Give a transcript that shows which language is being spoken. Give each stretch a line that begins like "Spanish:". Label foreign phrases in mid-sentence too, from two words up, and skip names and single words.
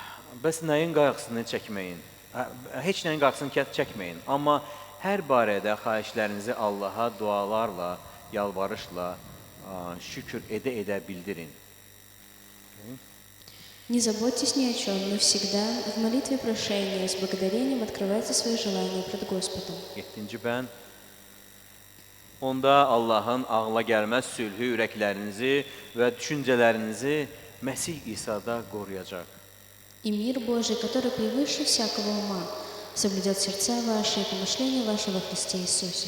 Azerbaijani: Bəs nəyin qayğısını çəkməyin? Heç nəyin qayğısını çəkməyin. Amma hər barədə xahişlərinizi Allaha dualarla, yalvarışla, şükür edə bildirin.
Russian: Не заботьтесь ни о чем, но всегда в молитве прошения с благодарением открывайте свои желания пред Господом.
Azerbaijani: 7-ci bənd. Onda Allahın ağla gəlməz sülhü ürəklərinizi və düşüncələrinizi Məsih İsa'da qoruyacaq.
Russian: И мир Божий, который превыше всякого ума, соблюдет сердца ваши и помышления ваши во Христе Иисусе.